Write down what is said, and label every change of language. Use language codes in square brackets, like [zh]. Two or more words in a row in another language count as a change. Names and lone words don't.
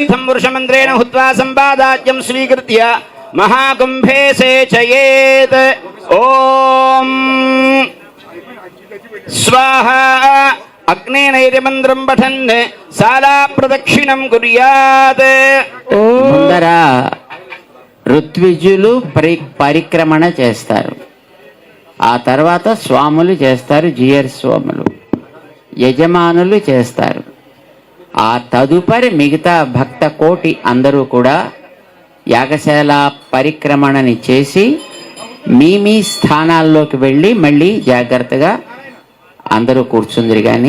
[sa] पुरुषमन्त्रेण हुत्वा सम्पादाज्यं स्वीकृत्य महाकुम्भे सेचयेत्। ओम स्वाहा। अग्नेनैर्मन्त्रं पठन् शाला प्रदक्षिणं कुर्यात्। [te] ముందర ఋత్విజులు పరిక్రమణ చేస్తారు. ఆ తర్వాత స్వాములు చేస్తారు, జియర్ స్వాములు యజమానులు చేస్తారు. ఆ తదుపరి మిగతా భక్త కోటి అందరూ కూడా యాగశాల పరిక్రమణని చేసి మీ మీ స్థానాల్లోకి వెళ్ళి మళ్ళీ జాగ్రత్తగా అందరూ కూర్చుందిరి గాని.